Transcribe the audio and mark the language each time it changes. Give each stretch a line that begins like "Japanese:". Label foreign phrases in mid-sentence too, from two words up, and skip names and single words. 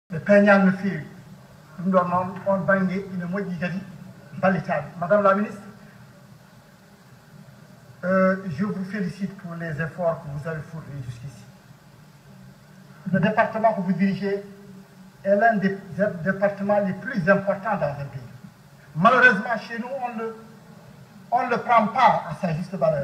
Fula: Le peñal no feewi ɗum ɗon noon on baŋnge ina moƴƴi kadi ballitaɓe.
French: Madame la ministre, je vous félicite pour les efforts que vous avez fournis jusqu'ici. Le département que vous dirigez est l'un des départements les plus importants dans un pays. Malheureusement, chez nous, on ne le prend pas à sa juste valeur.